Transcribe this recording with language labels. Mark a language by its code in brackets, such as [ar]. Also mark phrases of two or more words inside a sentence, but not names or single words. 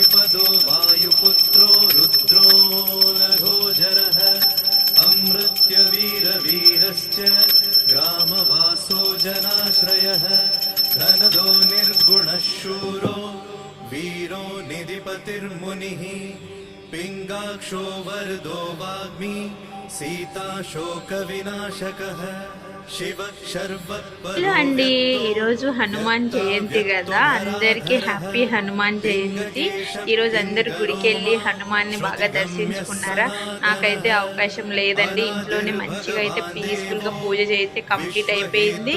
[sa] प्रसादो वायुपुत्रो रुद्रो नघोजरः अमृत्यवीरवीरश्च ग्रामवासो जनाश्रयः धनदो निर्गुणः शूरो वीरो निधिपतिर्मुनिः पिङ्गाक्षो वरदो वाग्मी सीता शोकविनाशकः [te] హలో అండి, ఈరోజు హనుమాన్ జయంతి కదా. అందరికీ హ్యాపీ హనుమాన్ జయంతి. ఈరోజు అందరు గుడికి వెళ్ళి హనుమాన్ని బాగా దర్శించుకున్నారా? నాకైతే అవకాశం లేదండి. ఇంట్లోనే మంచిగా అయితే పీస్ఫుల్గా పూజ చేస్తే కంప్లీట్ అయిపోయింది.